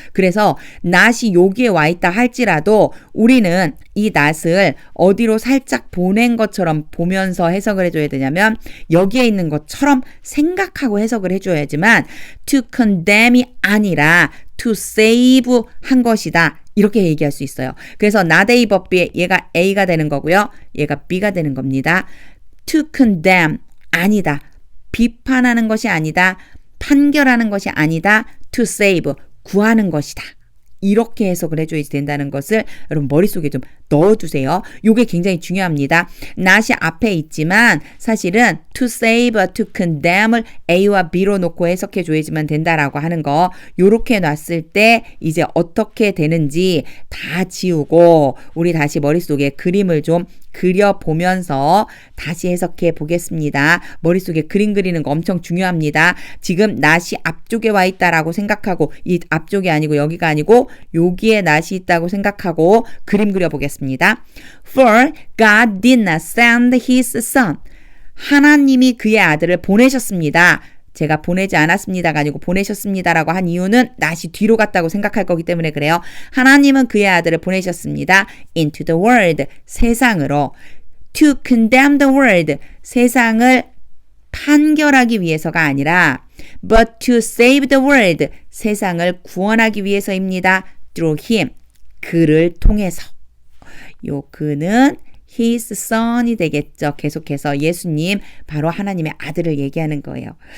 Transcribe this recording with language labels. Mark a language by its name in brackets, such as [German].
[Korean] 그래서 not이 여기에 와 있다 할지라도 우리는 이 not을 어디로 살짝 보낸 것처럼 보면서 해석을 해줘야 되냐면 여기에 있는 것처럼 생각하고 해석을 해줘야지만 to condemn이 아니라 to save 한 것이다. 이렇게 얘기할 수 있어요. 그래서 not A but B 얘가 A가 되는 거고요. 얘가 B가 되는 겁니다. [English] to condemn [Korean] 아니다. 비판하는 것이 아니다. 판결하는 것이 아니다. to save 구하는 것이다. 이렇게 해석을 해줘야 된다는 것을 여러분 머릿속에 좀 넣어두세요. 이게 굉장히 중요합니다. not이 앞에 있지만 사실은 to save, to condemn을 A와 B로 놓고 해석해줘야지만 된다라고 하는 거 요렇게 놨을 때 이제 어떻게 되는지 다 지우고 우리 다시 머릿속에 그림을 좀 그려보면서 다시 해석해 보겠습니다. 머릿속에 그림 그리는 거 엄청 중요합니다. 지금 not이 앞쪽에 와 있다라고 생각하고 이 앞쪽이 아니고 여기가 아니고 여기에 not이 있다고 생각하고 그림 그려보겠습니다. [English] For God did not send his son. [Korean] 하나님이 그의 아들을 보내셨습니다. 제가 보내지 않았습니다가 아니고 보내셨습니다라고 한 이유는 not이 뒤로 갔다고 생각할 거기 때문에 그래요. 하나님은 그의 아들을 보내셨습니다. [English] into the world, [Korean] 세상으로. [English] to condemn the world, [Korean] 세상을 판결하기 위해서가 아니라 [English] but to save the world, [Korean] 세상을 구원하기 위해서입니다. [English] through him, [Korean] 그를 통해서. 요 그는 his son이 되겠죠. 계속해서 예수님, 바로 하나님의 아들을 얘기하는 거예요.